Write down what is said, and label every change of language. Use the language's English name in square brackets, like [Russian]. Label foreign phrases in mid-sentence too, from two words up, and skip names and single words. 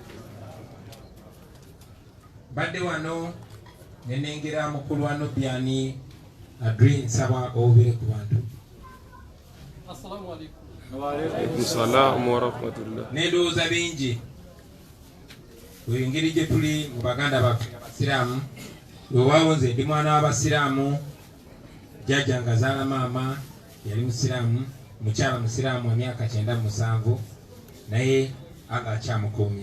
[Ganda] Badde wano nenengera mukulu wa Nubian Adri nsaba obubire ku bantu. [Arabic] السلام عليكم. وعليكم السلام ورحمة الله. [Ganda] Nedooza bingi engeri gye tuli mu baganda baffe abasiraamu. Wewaawo nze ndi mwana w'abasiraamu, jjajja nga zaala maama yali musiraamu, mukyala musiraamu wa myaka 97 naye agakyamukuumye.